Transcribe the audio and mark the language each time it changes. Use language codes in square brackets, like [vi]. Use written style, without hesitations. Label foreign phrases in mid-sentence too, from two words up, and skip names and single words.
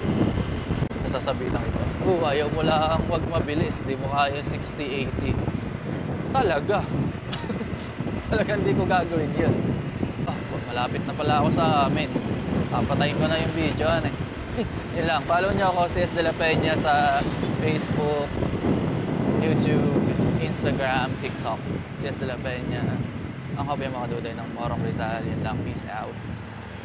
[tl] Sasabihin ng iba, ayaw mo lang wag mabilis, di mo kaya 60-80. Talaga. Talaga hindi ko gagawin yun. Malapit na pala ako sa amin. Papatayin ko na yung video. Yun lang, follow nyo ako, CS De La Peña sa Facebook, YouTube, Instagram, TikTok. CS De La Peña. Ang hobby mga duday ng Morong Rizal. Yun lang, [en] peace out.